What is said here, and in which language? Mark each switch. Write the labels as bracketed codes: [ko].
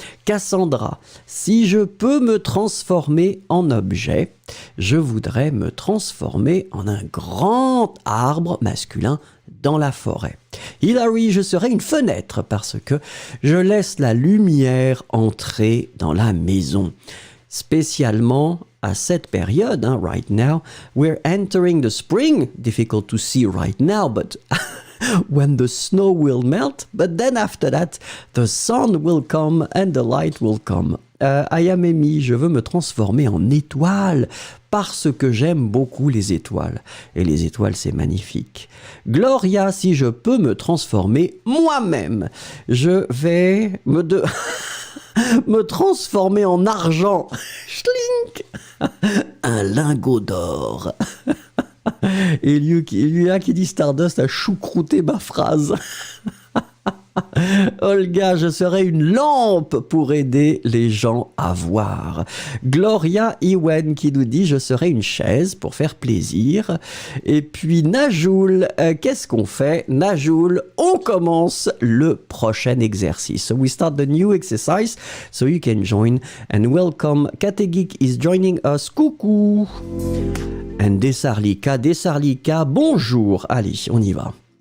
[fr] Cassandra, si je peux me transformer en objet, je voudrais me transformer en un grand arbre masculin dans la forêt. Hilary, je serai une fenêtre parce que je laisse la lumière entrer dans la maison. Spécialement à cette période, [en] right now, we're entering the spring. Difficult to see right now, but when the snow will melt, but then after that, the sun will come and the light will come. [fr] Ayamemi, je veux me transformer en étoile parce que j'aime beaucoup les étoiles. Et les étoiles, c'est magnifique. Gloria, si je peux me transformer moi-même, je vais me transformer en argent. Schlink. Un lingot d'or. Et lui qui dit Stardust a choucrouté ma phrase. Olga, je serai une lampe pour aider les gens à voir. Gloria Iwen qui nous dit, je serai une chaise pour faire plaisir. Et puis Najoul, qu'est-ce qu'on fait? Najoul, on commence le prochain exercice. [en] So we start the new exercise, so you can join. And welcome, Kategik is joining us. [fr] Coucou. [en] And [fr] Desarlika, bonjour. Allez, on y va.